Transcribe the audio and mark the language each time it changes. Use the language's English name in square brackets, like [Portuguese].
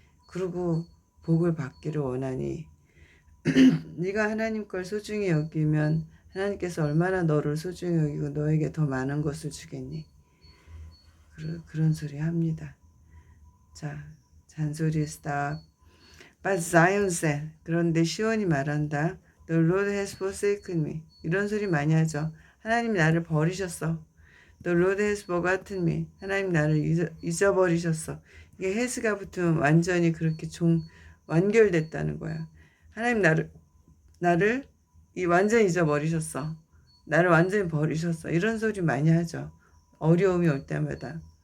[Korean] 그리고 복을 받기를 원하니 네가 하나님 걸 소중히 여기면 하나님께서 얼마나 너를 소중히 여기고 너에게 더 많은 것을 주겠니? 그런 소리 합니다. 자, 잔소리 stop. [English] But Zion said, [Korean] 그런데 시온이 말한다. [English] The Lord has forsaken me. [Korean] 이런 소리 많이 하죠. 하나님 나를 버리셨어. [English] The Lord has forgotten me. [Korean] 하나님 나를 잊어버리셨어. 이게 has가 붙으면 완전히 그렇게 완결됐다는 거야. 하나님 나를 완전히 잊어버리셨어. 나를 완전히 버리셨어. 이런 소리 많이 하죠. 어려움이 올 때마다.